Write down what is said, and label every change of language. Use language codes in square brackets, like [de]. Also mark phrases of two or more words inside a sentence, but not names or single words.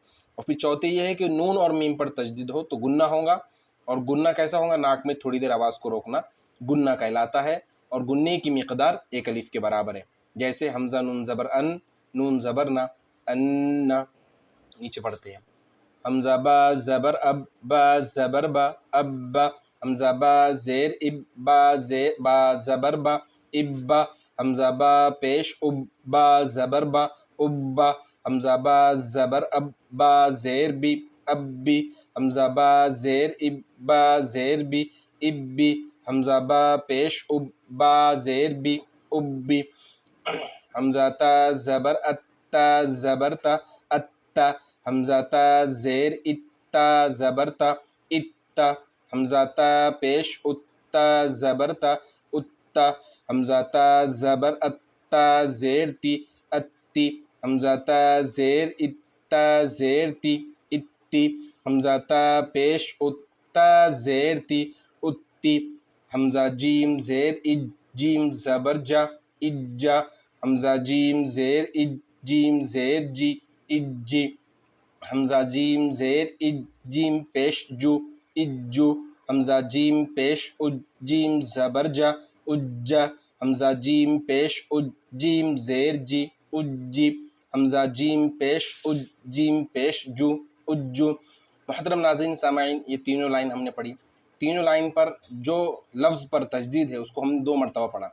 [ur] اور پھر چوتھے یہ ہے کہ نون اور میم پر تجدید ہو تو گنہ ہوگا، اور گنہ کیسا ہوگا؟ ناک میں تھوڑی دیر آواز کو روکنا گنہ کہلاتا ہے، اور گنے کی مقدار ایک الف کے برابر ہے۔ جیسے حمزہ نون زبر ان، نون زبر نا، انا، نیچے پڑھتے ہیں حمزہ با زبر اب، با زبر با اب، حمزہ با زیر اب، با زبر با ابا، حمزہ با پیش اب، با زبر با ابا، حمزہ با زبر اب، با زیر بی ابی، حمزہ با زیر اب، با زیر بی ابی، حمزہ با پیش اب، با زیر بی ابی، حمزہ تا زبر اتا زبر تا اتا، حمزہ تا زیر اتا زبر تا اتا، حمزہ تا پیش اتا زبر تا اتا، حمزہ تا زبر اتا زیر تی اتی، حمزہ تا زیر اتا زیر تی اتی، حمزہ تا پیش اتا زیر تی اتی، حمزہ جیم زیر اج جیم زبر جا اجا، حمزہ جیم زیر اج جیم زیر جی اجی، حمزہ جیم زیر اج جیم پیش جو اجو، حمزہ جیم پیش اج جیم زبر جا اجا، حمزہ جیم پیش اج جیم زیر جی اجی، حمزہ جیم پیش اج جیم پیش جو اجو، محترم ناظرین سامعین، یہ تینوں لائن ہم نے پڑھی، تینوں لائن پر جو لفظ پر تجدید ہے اس کو ہم 2 مرتبہ پڑھا.